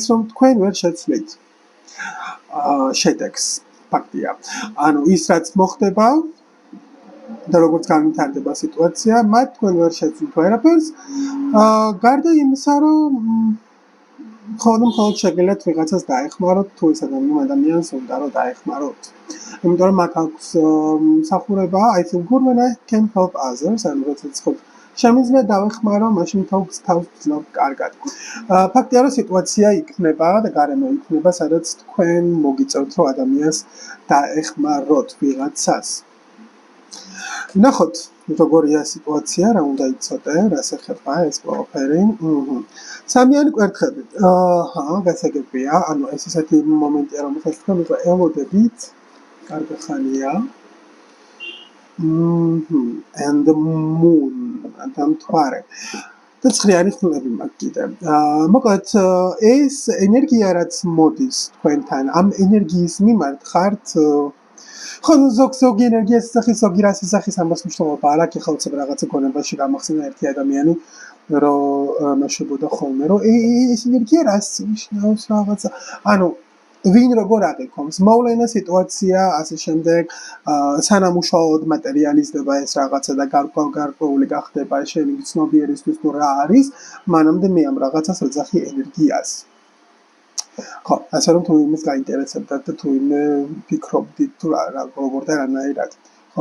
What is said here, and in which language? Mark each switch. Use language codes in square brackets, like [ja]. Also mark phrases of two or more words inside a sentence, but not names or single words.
[ka] რომ თქვენ ვერ შეცვლით შედეგს ფაქტია ანუ ის რაც მოხდება და როგორც განვითარდება სიტუაცია მათ თქვენ ვერ შეცვლით ვერაფერს გარდა იმისა რომ მხოლოდ შეგიძლიათ ვიღაცას დაეხმაროთ თუ ეს ადამიანს უნდა რომ დაეხმაროთ იმიტომ რომ მათ აქვს მსახურება [en] I feel good when I can help others [ka] ანუ როდესაც ხო შემიძლია დავეხმარო მაშინ თავს ვცნობ კარგად ფაქტია რომ სიტუაცია იქნება და გარემო იქნება სადაც თქვენ მოგიწევთ რომ ადამიანს დაეხმაროთ ვიღაცას ნახოთ როგორია სიტუაცია, რა უნდა იცოდე, რას ეხება ეს ყველაფერი. სამიანი კვერთხებით. გასაგებია, ანუ ეს ისეთი მომენტია, რომელსაც თქვენ უკვე ელოდებით. კარგი ხანია. [en] And the moon, [ka] და მთვარე. და ცხრიანი ხმლები მაქვს კიდე. მოკლედ ეს ენერგია რაც მოდის თქვენთან, ამ ენერგიის მიმართ ხართ ხო ზოგი ენერგიას სახის ზოგი რას სახის ამას მნიშვნელობა არ აქვს ხალხს რაღაცა გონებაში გამახსენა ერთი ადამიანი რომ მაშებოდა ხოლმე რომ ეს ენერგია რას ნიშნავს რაღაცა ანუ ვინ როგორ აღიქონს მოვლენა სიტუაცია ასე შემდეგ სანამ უშუალოდ მატერიალიზდება ეს რაღაცა და გარკვეული გახდება შენი ცნობიერისთვის თუ რა არის მანამდე მე ამ რაღაცას ეძახი ენერგიას ხო, ასე რომ თუ იმის გაინტერესებდა და თუ იმე ფიქრობდით თუ როგორ და რანაირად, ხო?